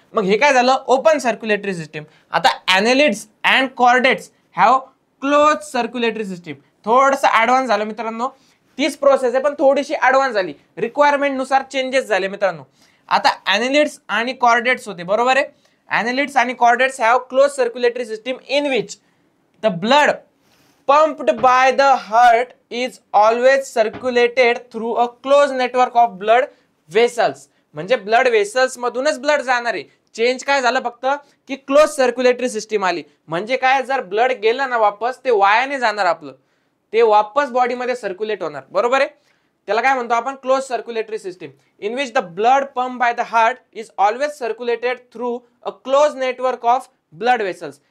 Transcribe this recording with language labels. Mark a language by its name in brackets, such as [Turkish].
[Marathi] मग हे काय झालं, ओपन सर्क्युलेटरी सिस्टीम. [English] आता annelids and chordates have close circulatory system. [Marathi] थोडंसं ऍडव्हान्स झालं मित्रांनो, तीच प्रोसेस आहे पण थोडीशी ऍडव्हान्स झाली, रिक्वायरमेंट नुसार चेंजेस झाले मित्रांनो. आता ॲनेलिड्स आणि कॉर्डेट्स होते, बरोबर आहे. [English] Annelids आणि chordates have close circulatory system in which the blood pumped by the heart is always circulated through a closed network of blood vessels. [Marathi] म्हणजे ब्लड वेसल्स मधूनच ब्लड जाणार आहे. चेंज काय झालं फक्त की क्लोज सर्क्युलेटरी सिस्टीम आली. म्हणजे काय, जर ब्लड गेलं ना वापस ते वायाने जाणार आपलं, ते वापस बॉडीमध्ये सर्क्युलेट होणार, बरोबर आहे. त्याला काय म्हणतो आपण, [English] Close circulatory system in which the blood pump by the heart is always circulated through a close network of blood vessels.